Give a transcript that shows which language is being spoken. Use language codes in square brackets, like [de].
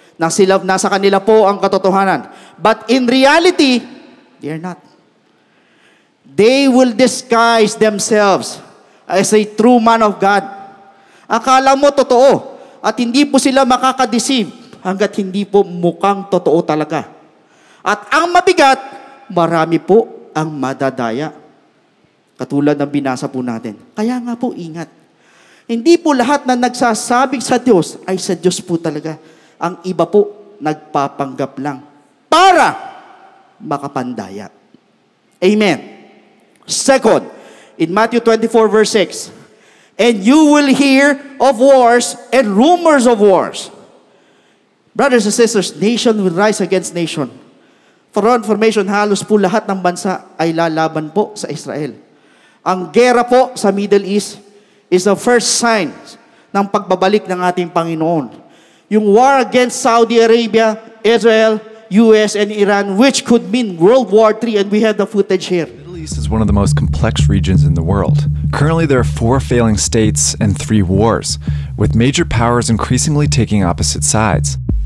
[tl] Nasa kanila po ang katotohanan. [en] But in reality, they are not. They will disguise themselves as a true man of God. [tl] Akala mo totoo, at hindi po sila makakadeceive hanggat hindi po mukhang totoo talaga. At ang mabigat, marami po ang madadaya. Katulad ng binasa po natin. Kaya nga po, ingat. Hindi po lahat na nagsasabing sa Diyos ay sa Diyos po talaga. Ang iba po, nagpapanggap lang para makapandaya. Amen. [en] Second, in Matthew 24 verse 6, and you will hear of wars and rumors of wars. Brothers and sisters, nation will rise against nation. For information, [tl] halos po lahat ng bansa ay lalaban po sa Israel. Ang gera po sa Middle East [en] is the first sign [tl] ng pagbabalik ng ating Panginoon. [en] Yung war against Saudi Arabia, Israel, US, and Iran, which could mean World War III, and we have the footage here. The Middle East is one of the most complex regions in the world. Currently, there are 4 failing states and 3 wars, with major powers increasingly taking opposite sides.